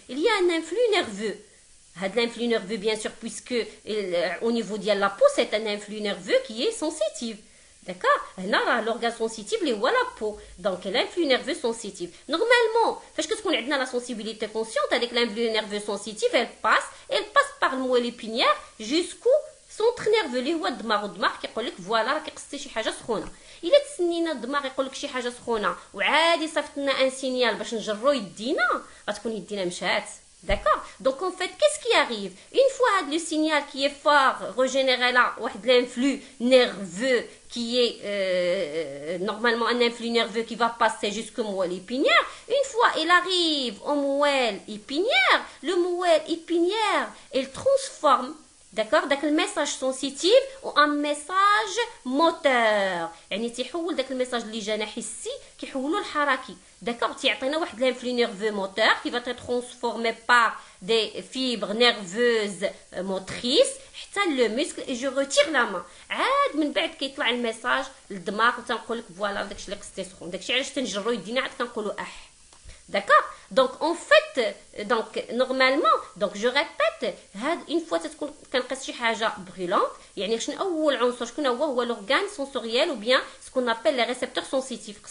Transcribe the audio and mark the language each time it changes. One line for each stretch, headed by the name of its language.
French: Il y a un influx nerveux. L'influx nerveux, bien sûr, puisque au niveau de la peau, c'est un influx nerveux qui est sensitif. D'accord. L'organe sensitif, les la peau. Donc l'influx nerveux sensitif. Normalement, parce que ce qu'on a dans la sensibilité consciente avec l'influx nerveux sensitif, elle passe par le moelle épinière jusqu'au centre nerveux
Arabic: اللي هو الدماغ كيقول لك فوالا راكي قصتي شي حاجه سخونه. الا تسنينا الدماغ يقول لك شي حاجه سخونه وعادي صيفط لنا ان سينيال باش نجرو يدينا غتكون يدينا مشات.
French: D'accord. Donc en fait, qu'est-ce qui arrive? Une fois le signal qui est fort régénéré là, l'influx nerveux qui est normalement un influx nerveux qui va passer jusqu'au moelle épinière, une fois il arrive au moelle épinière, le moelle épinière, il transforme, d'accord,
Arabic: داك الميساج سنسيتيف وان ميساج موتور. يعني تيحول داك الميساج اللي جانا حسي كيحولو لحركي.
French: D'accord,
Arabic: تيعطينا واحد
French: l'influx nerveux moteur qui va être transformé par des fibres nerveuses motrices حتى le muscle et je retire la main.
Arabic: عاد من بعد كيطلع الميساج للدماغ وتنقول لك فوالا داكشي اللي قصتي سخون. داكشي علاش تنجرو يدينا عاد كنقولوا
French: D'accord. Donc en fait, normalement, donc je répète, une fois
Arabic: تكون كنقص شي حاجه
French: brûlante,
Arabic: يعني شنو اول عنصر شكون هو
French: l'organe sensoriel ou bien ce qu'on appelle les récepteurs sensitifs.